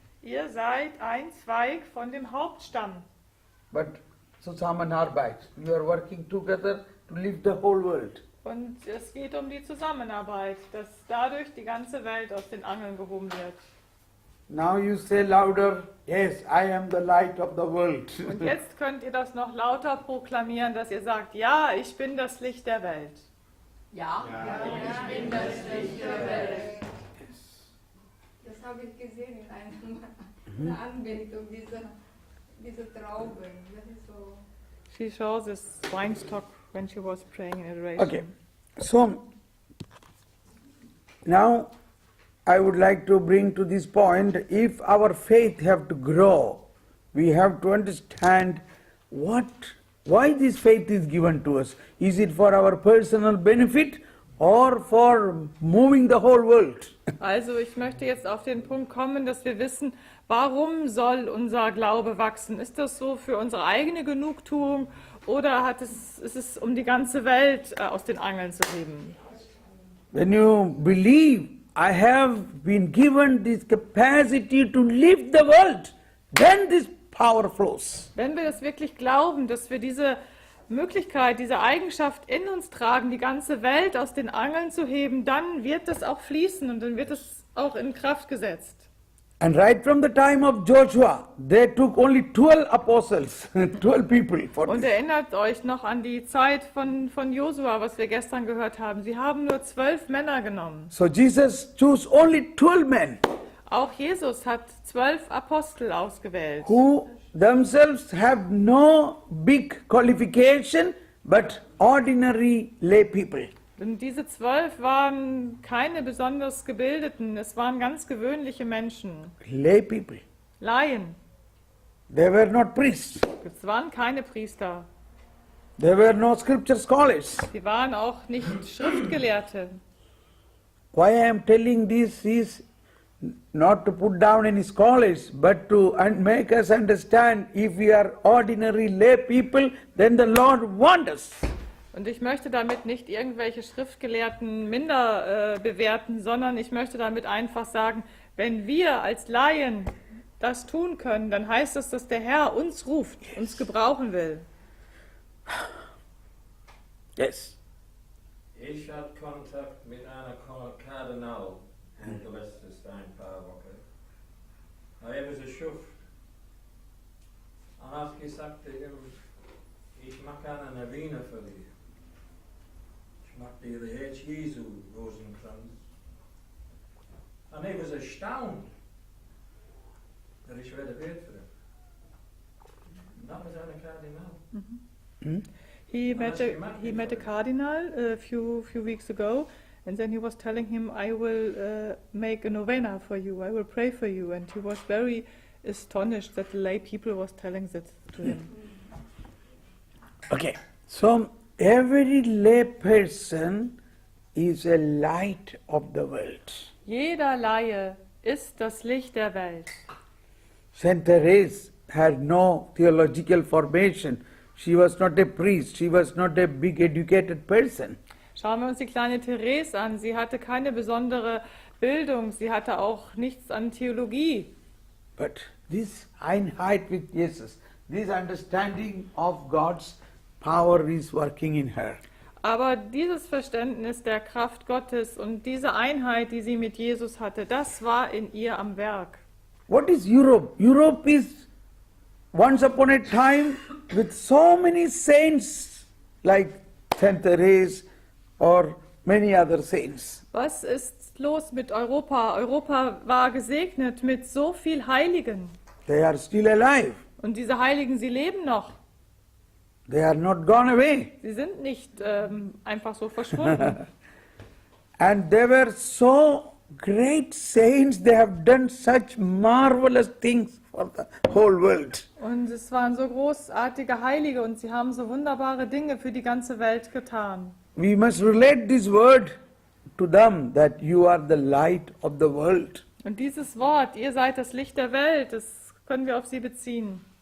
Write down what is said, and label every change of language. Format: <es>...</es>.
<de>Ihr seid ein Zweig von dem Hauptstamm.</de> <en>But Zusammenarbeit, you are working together to lift the whole world.</en> <de>Und es geht um die Zusammenarbeit, dass dadurch die ganze Welt aus den Angeln gehoben wird.</de> <en>Now you say louder, yes, I am the light of the world.</en> <de>Und jetzt könnt ihr das noch lauter proklamieren, dass ihr sagt, ja, ich bin das Licht der Welt. Ja, ich bin das Licht der Welt. Das habe ich gesehen in einer Anbetung, diese Trauben. Das ist so.</de> <en>She shows this weinstock when she was praying in adoration. Okay, so now I would like to bring to this point, if our faith have to grow, we have to understand why this faith is given to us. Is it for our personal benefit or for moving the whole world?</en> <de>Also ich möchte jetzt auf den Punkt kommen, dass wir wissen, warum soll unser Glaube wachsen? Ist das so für unsere eigene Genugtuung oder ist es um die ganze Welt aus den Angeln zu heben?</de> <en>When you believe, I have been given this capacity to lift the world, then this power flows.</en> <de>Wenn wir das wirklich glauben, dass wir diese Möglichkeit, diese Eigenschaft in uns tragen, die ganze Welt aus den Angeln zu heben, dann wird das auch fließen und dann wird es auch in Kraft gesetzt.</de> <en>And right from the time of Joshua, they took only 12 apostles, 12 people for</en> <de>Und</de> <en>this.</en> <de>erinnert euch noch an die Zeit von Josua, was wir gestern gehört haben. Sie haben nur 12 Männer genommen.</de> <en>So Jesus chose only 12 men</en> <de>Auch Jesus hat 12 Apostel ausgewählt,</de> <en>who themselves have no big qualification but ordinary lay people.</en> <de>Und diese 12 waren keine besonders gebildeten, es waren ganz gewöhnliche Menschen,</de> <en>Lay people.</en> <de>Laien.</de> <en>They were not priests.</en> <de>Es waren keine Priester,</de> <en>They were no scripture scholars.</en> <de>sie waren auch nicht Schriftgelehrte.</de> <en>Why I am telling this is not to put down any scholars, but to make us understand if we are ordinary lay people, then the Lord wants us.</en> <de>Und ich möchte damit nicht irgendwelche Schriftgelehrten minder bewerten, sondern ich möchte damit einfach sagen, wenn wir als Laien das tun können, dann heißt das, dass der Herr uns ruft, uns gebrauchen will.</de> <en>Yes.</en> <de>Ich hatte Kontakt mit einer Kardinal in der letzten ein paar Wochen. Er war so Schuft. Und hat gesagt, ich mache eine Novene für dich. Ich mache dir den Herz Jesu Rosenkranz. Und er war erstaunt, dass ich werde beten für ihn. Das ist eine Kardinal.</de> <en>He met a cardinal a few weeks ago, and then he was telling him, I will make a novena for you, I will pray for you, and he was very astonished that the lay people was telling that to him. Okay, so every lay person is a light of the world.</en> <de>Jeder Laie ist das Licht der Welt.</de> <en>Saint Therese had no theological formation. She was not a priest. She was not a big educated person.</en> <de>Schauen wir uns die kleine Therese an. Sie hatte keine besondere Bildung. Sie hatte auch nichts an Theologie.</de> <en>But this Einheit with Jesus, this understanding of God's power is working in her.</en> <de>Aber dieses Verständnis der Kraft Gottes und diese Einheit, die sie mit Jesus hatte, das war in ihr am Werk.</de> <en>What is Europe? Europe is once upon a time with so many saints like Saint Therese or many other saints.</en> <de>Was ist los mit Europa? Europa war gesegnet mit so viel Heiligen.</de> <en>They are still alive.</en> <de>Und diese Heiligen, sie leben noch.</de> <en>They are not gone away.</en> <de>Sie sind nicht einfach so verschwunden.</de> <en>And they were so great saints, they have done such marvelous things for the whole world.</en> <de>Und es waren so großartige Heilige und sie haben so wunderbare Dinge für die ganze Welt getan.</de> <en>We must relate this word to them, that you are the light of the world.</en> <de>Und dieses Wort, ihr seid das Licht der Welt, das können wir auf sie beziehen.</de>